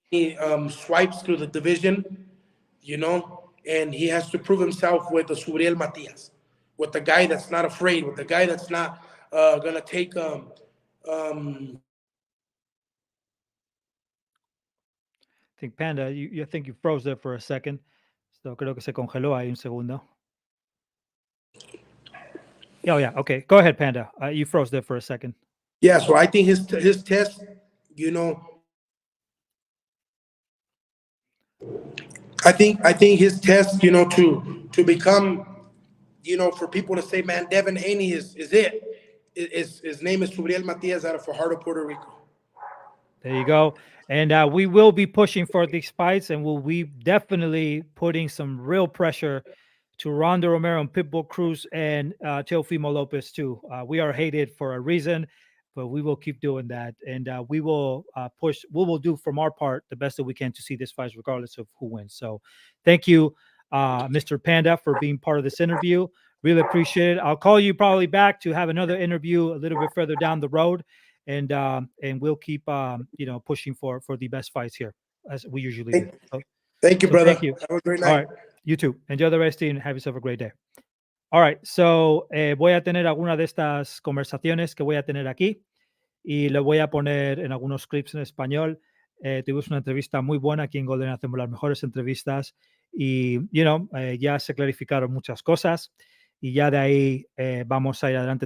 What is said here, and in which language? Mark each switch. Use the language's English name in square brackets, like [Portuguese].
[English] he swipes through the division, and he has to prove himself with the Subriel Matias, with the guy that's not afraid, with the guy that's not gonna take I think Panda, you think you froze there for a second. [Spanish] So creo que se congeló ahí un segundo. [English] Oh yeah, okay. Go ahead, Panda. You froze there for a second. Yeah, so I think his test, you know, I think his test, to become, for people to say, man, Devin Haney is it. His name is Subriel Matias out of Fajardo, Puerto Rico. There you go. And we will be pushing for these fights, and we'll be definitely putting some real pressure to Ronda Romero and Pitbull Cruz and Teofimo Lopez too. We are hated for a reason, but we will keep doing that, and we will push. We will do from our part the best that we can to see this fight, regardless of who wins. So, thank you, Mr. Panda, for being part of this interview. Really appreciate it. I'll call you probably back to have another interview a little bit further down the road, and we'll keep pushing for the best fights here as we usually do. Thank you, brother. Thank you. Have a great night. All right, you too. Enjoy the rest and have yourself a great day. All right, so [Spanish] voy a tener alguna de estas conversaciones que voy a tener aquí y lo voy a poner en algunos clips en español. Tuvimos una entrevista muy buena aquí en Golden, hacemos las mejores entrevistas y, ya se clarificaron muchas cosas y ya de ahí vamos a ir adelante.